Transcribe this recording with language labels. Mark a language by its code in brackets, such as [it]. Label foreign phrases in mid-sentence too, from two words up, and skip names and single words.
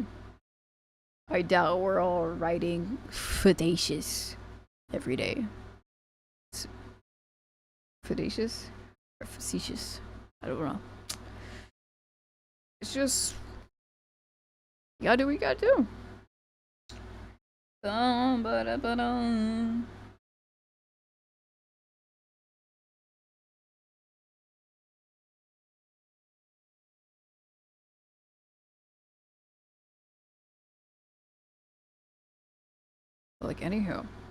[en] I doubt we're all writing fallacious every day. Fallacious or facetious? I don't know. It's just, you gotta do what you gotta do. Ba-da-ba-dum. Like, anywho.